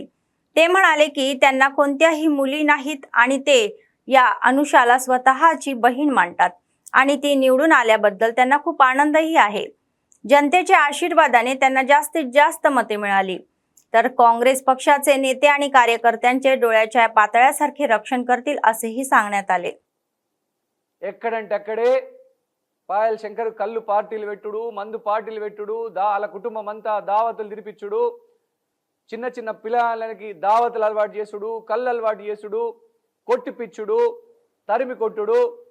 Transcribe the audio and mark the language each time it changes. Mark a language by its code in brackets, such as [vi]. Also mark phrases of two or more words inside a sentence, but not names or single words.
[mr] ते म्हणाले की त्यांना कोणत्याही मुली नाहीत आणि ते या अनुषाला स्वतःची बहीण मानतात आणि ती निवडून आल्याबद्दल त्यांना खूप आनंदही आहे. जनतेच्या आशीर्वादाने त्यांना जास्तीत जास्त मते मिळाली तर काँग्रेस पक्षाचे नेते आणि कार्यकर्त्यांचे डोळ्याच्या पातळ्यासारखे रक्षण करतील असेही सांगण्यात आले. [te] ఎక్కడంటక్కడే పాయల్ శంకర్ కళ్ళు పార్టీలు పెట్టుడు, మందు పార్టీలు పెట్టుడు, వాళ్ళ కుటుంబం అంతా దావతులు తిరిపించుడు, చిన్న చిన్న పిల్లలకి దావతులు అలవాటు చేసుడు, కళ్ళు అలవాటు చేసుడు, కొట్టిపిచ్చుడు, తరిమి కొట్టుడు,